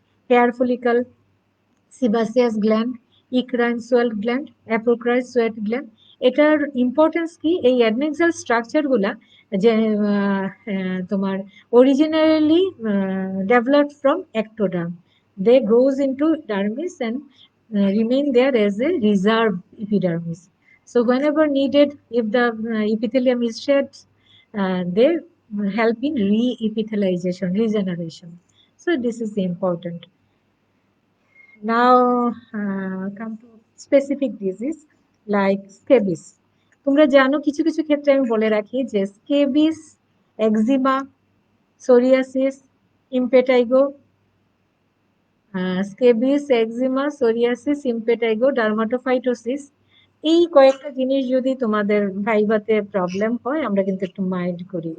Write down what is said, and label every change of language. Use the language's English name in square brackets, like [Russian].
[Bangla] Hair follicle, সিবাসিয়াস gland, ইক্রাইন sweat gland, apocrine sweat gland. এটার importance কি? এই অ্যাডনেক্সাল স্ট্রাকচার গুলা যে তোমার [English] Originally developed from ectoderm. They goes into dermis and remain there as a reserve epidermis. So whenever needed, if the epithelium is shed, they help in re-epithelialization, regeneration. So this is important. Now, come to specific disease like scabies. [Bangla] তোমরা জানো কিছু কিছু ক্ষেত্রে আমি বলে রাখি যে scabies, eczema, psoriasis, ইম্পেটাইগো, scabies, eczema, psoriasis, ইম্পেটাইগো, dermatophytosis, এই কয়েকটা জিনিস যদি তোমাদের ভাইভাতে প্রবলেম হয় আমরা কিন্তু একটু মাইন্ড করি।